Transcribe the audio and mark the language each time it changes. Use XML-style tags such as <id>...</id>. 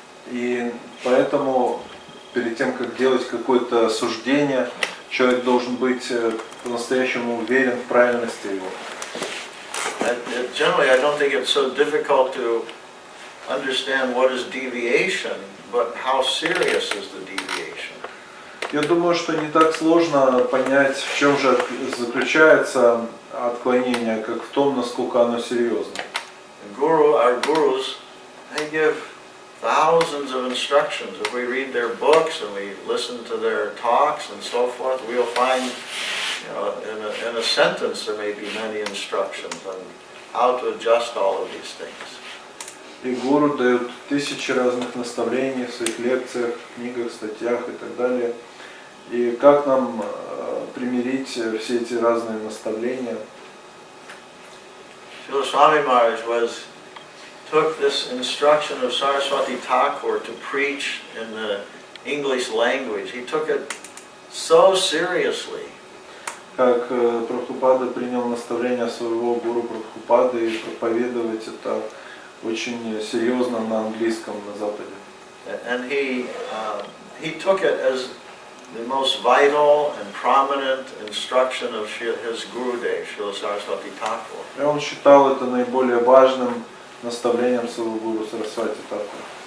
<ru>И поэтому перед тем, как делать какое-то суждение, человек должен быть по-настоящему уверен в правильности его.</ru> <en>Generally, I don't think it's so difficult to understand what is deviation, but how serious is the deviation.</en> <ru>Я думаю, что не так сложно понять, в чем же заключается отклонение, как в том, насколько оно серьезно.</ru> <en>Our gurus, they give thousands of instructions. If we read their books and we listen to their talks and so forth, we'll find, in a sentence there may be many instructions on how to adjust all of these things.</en> <ru>И гуру дают тысячи разных наставлений в своих лекциях, книгах, статьях и так далее. И как нам примирить все эти разные наставления?</ru> <en>Srila Swami Maharaj took this instruction of Saraswati Thakur to preach in the English language. He took it so seriously.</en> <ru>Как Прабхупада принял наставление своего гуру Прабхупады и проповедовать это очень серьезно на английском на Западе.</ru> <en>And he took it as the most vital and prominent instruction of his Gurudev, Srila Saraswati Thakur.</en> <ru>И он считал это наиболее важным наставлениям своего гуру Сарасвати Такура.</ru>